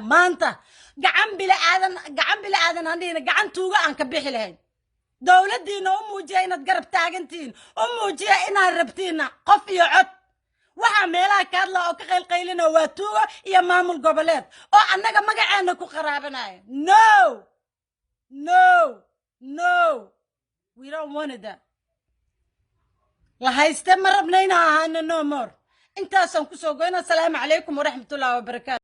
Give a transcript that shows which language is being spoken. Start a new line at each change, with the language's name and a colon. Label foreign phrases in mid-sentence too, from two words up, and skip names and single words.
Somali: maanta gacan bila aadan hadina gacan tuuga aan ka bixi lahayn dowladdiina u muujiya inaad garab taagantiin u muujiya inaad rabtiin qof iyo cod waxa meelaha ka hadla oo ka qaylqaylina waa tuugo iyo maamul goboleed oo annaga magaceena ku qaraabanaya
English: no we don't want that
Somali: la hayste ma rabnayna ahaana
English: no more
Somali: intaasaan ku soo goyna
Arabic: السلام عليكم ورحمة الله وبركاته